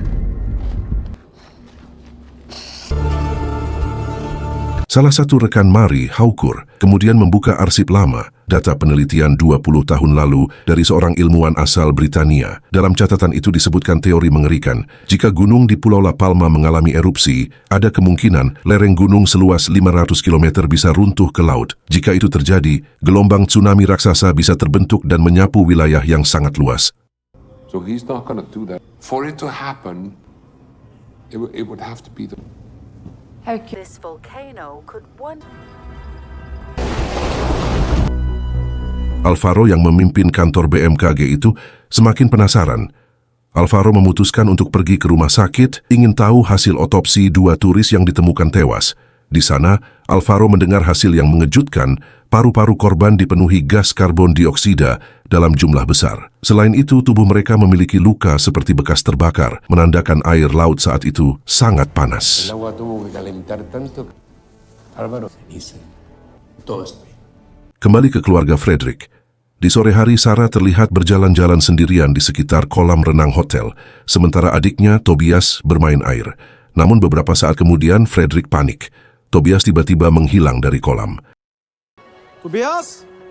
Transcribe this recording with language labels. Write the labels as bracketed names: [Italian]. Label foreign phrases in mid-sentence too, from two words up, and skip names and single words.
[Indonesian] Salah satu rekan Mari, Haukur, kemudian membuka arsip lama, data penelitian 20 tahun lalu dari seorang ilmuwan asal Britania. Dalam catatan itu disebutkan teori mengerikan. Jika gunung di Pulau La Palma mengalami erupsi, ada kemungkinan lereng gunung seluas 500 km bisa runtuh ke laut. Jika itu terjadi, gelombang tsunami raksasa bisa terbentuk dan menyapu wilayah yang sangat luas. [English] So he's not going to do that. For it to happen, it would have to be the... This volcano could one [Indonesian] Alvaro yang memimpin kantor BMKG itu semakin penasaran. Alvaro memutuskan untuk pergi ke rumah sakit, ingin tahu hasil otopsi 2 turis yang ditemukan tewas. Di sana, Alvaro mendengar hasil yang mengejutkan, paru-paru korban dipenuhi gas karbon dioksida dalam jumlah besar. Selain itu, tubuh mereka memiliki luka seperti bekas terbakar, menandakan air laut saat itu sangat panas. [Spanish] El agua tuvo que calentar tanto. Álvaro, Todo esto. [Indonesian] Kembali ke keluarga Frederick. Di sore hari, Sarah terlihat berjalan-jalan sendirian di sekitar kolam renang hotel, sementara adiknya, Tobias, bermain air. Namun beberapa saat kemudian, Frederick panik. Tobias tiba-tiba menghilang dari kolam. Tobias?